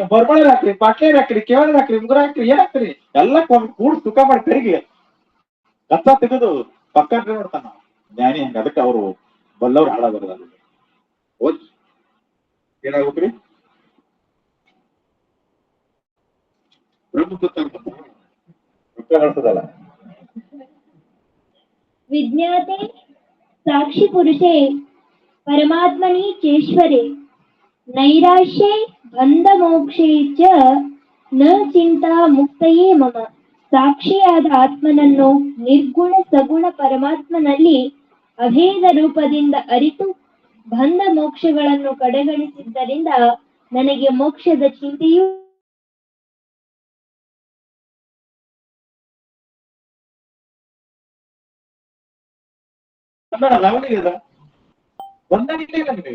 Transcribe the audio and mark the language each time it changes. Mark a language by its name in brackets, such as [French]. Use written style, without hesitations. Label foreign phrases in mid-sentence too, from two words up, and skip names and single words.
[Kannada] ಬರ್ಬಳೆ ಹಾಕ್ರಿ, ಪಾಟ್ಲೆ ಹಾಕ್ರಿ, ಕಿವ್ಯಾಂದ್ ಹಾಕ್ರಿ, ಮುಗುರ ಹಾಕ್ರಿ, ಏನ್ ಹಾಕ್ರಿ ಎಲ್ಲ ಕೂಡ ಸುಖ ಮಾಡಿ ಕರಿಗೆ ಕತ್ತ ತೆಗೆದು ಪಕ್ಕ ನೋಡ್ತಾನ ಜ್ಞಾನಿ. ಹಂಗ ಅದಕ್ಕೆ ಅವರು ಬಲ್ಲವ್ರು ಹಾಳಾಗೋದ ಓದ್ ಏನಾಗ್ಬೇಕ್ರಿ? ಗಳಿಸದಲ್ಲ. [Sanskrit] विज्ञाते साक्षी पुरुषे परमात्मनि चेश्वरे नैराश्ये बंधमोक्षे च न चिंता मुक्तये मम. [Kannada] ಸಾಕ್ಷಿಯಾದ ಆತ್ಮನನ್ನು ನಿರ್ಗುಣ ಸಗುಣ ಪರಮಾತ್ಮನಲ್ಲಿ ಅಭೇದ ರೂಪದಿಂದ ಅರಿತು ಬಂಧ ಮೋಕ್ಷಗಳನ್ನು ಕಡೆಗಣಿಸಿದ್ದರಿಂದ ನನಗೆ ಮೋಕ್ಷದ ಚಿಂತೆಯೂ ಲವಣಿಗೆ ಒಂದಾಗಿಲ್ಲ ನಿಮಗೆ.